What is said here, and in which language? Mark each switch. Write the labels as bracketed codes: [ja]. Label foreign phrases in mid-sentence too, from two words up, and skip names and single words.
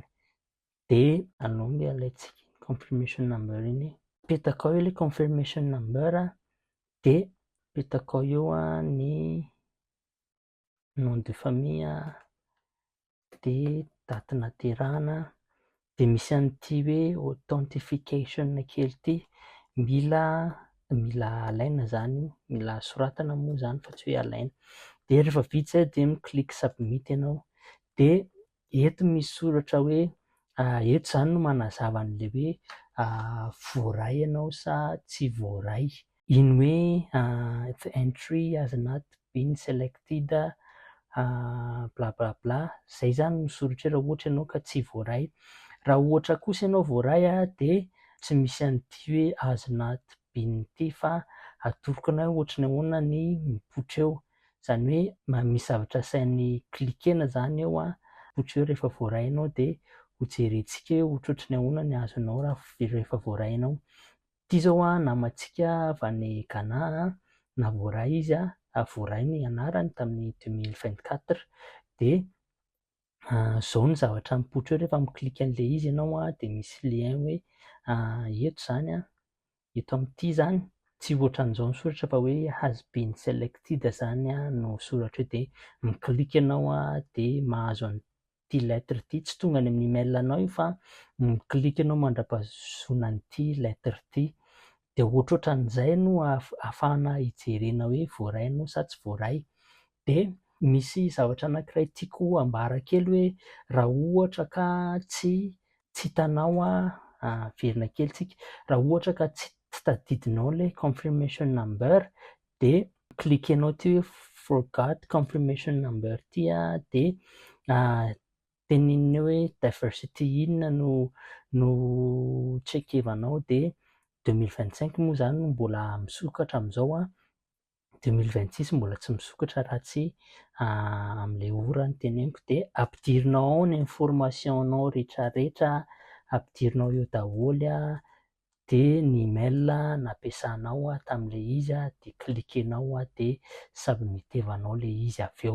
[mg] Dia alonga alaitsika [en] confirmation number [mg] iny, apetaka ao ilay [en] confirmation number [mg] dia apetaka ao eo ny [fr] nom de famille [mg] dia daty naterahana, dia misy an'ity hoe authentification kely ity, mila alaina zany, mila soratana moa zany fa tsy hoe alaina. Dia rehefa vita zay dia [en] mi-click submit [mg] ianao dia eto misy soratra hoe eto zany no manazava an'ilay hoe voaray ianao sa tsy voaray, iny hoe [en] the entry has not been selected bla bla bla, [mg] zay zany no soratra raha ohatra ianao ka tsy voaray. Raha ohatra kosa ianao voaray dia tsy misy an'ity hoe [en] has not been [mg] ity fa atoroko anao ohatry ny ahoana ny mipoitra eo, zany hoe misy zavatra sainy klikena zany eo mipoitra eo rehefa voaray ianao dia hojerentsika hoe ohatrohatry ny ahoana ny azonao rehefa voaray ianao. Ity zao namantsika avy any Ghana na voaray izy voaray ny anarany tamin'ny 2024 dia zao ny zavatra mipoitra eo rehefa miklika an'ilay izy ianao dia misy lien hoe eto zany eto amin'ity zany tsy ohatran'izao ny soratra fa hoe [en] has been selected [mg] zany no soratra eo, dia miklika ianao dia mahazo an'ity lettre ity, tsy tonga any amin'ny email anao io fa miklika ianao mandra-pahazoana an'ity lettre ity, dia ohatrohatran'izay no ahafahana hijerena hoe voaray ianao sa tsy voaray. Dia misy zavatra anankiray tiako ambara kely hoe raha ohatra ka tsy hitanao verina kely tsika, raha ohatra ka tsy tadidinao ilay [en] confirmation number [mg] dia klikenao ity hoe [en] forgot confirmation number [mg] ity dia teneninao hoe diversity inona no tsekevanao dia 2025 moa zany no mbola misokatra amin'izao 2026 mbola tsy misokatra raha tsy amin'ilay ora ny teneniko, dia ampidirinao ao ny information-nao rehetrarehetra, ampidirinao eo daholo dia ny email nampiasanao tamin'ilay izy dia klikenao dia submitevanao ilay izy avy eo.